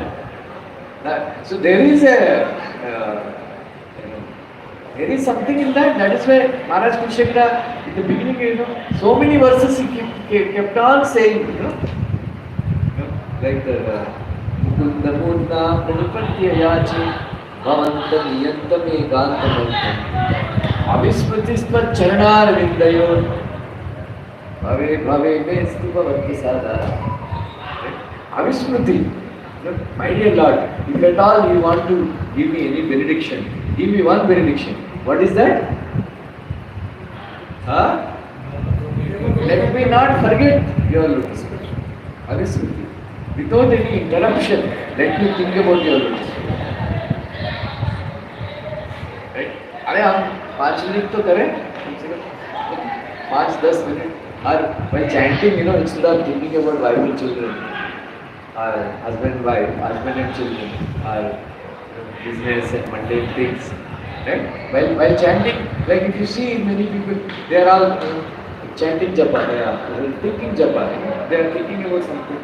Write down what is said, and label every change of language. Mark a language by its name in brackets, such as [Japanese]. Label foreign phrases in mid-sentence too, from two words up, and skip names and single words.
[English] So there is something in that. That is why Maharaj Kurukshetra, in the beginning, so many verses he kept on saying, like the [Sanskrit] Mukunda Murna Pranipatya Yachi Bhavantam Yantam Ekantamantam Avismritispat Charanar Vindayor Bhave Bhave Mestu Bhavaprasada. [English] Avismriti. My dear Lord, if at all you want to give me any benediction, give me one benediction. What is that? Let me not forget your lotus feet. Avismriti. Without any interruption, let me think about your lotus feet. Right? [Hindi] अरे हम 5 मिनट तो करें, 5-10 minutes. [English] Or by chanting, instead of thinking about wife and children, or husband and wife, husband and children, or business and mundane things. Right? While chanting, like if you see many people, they are all chanting japa, they are thinking japa, they are thinking about something.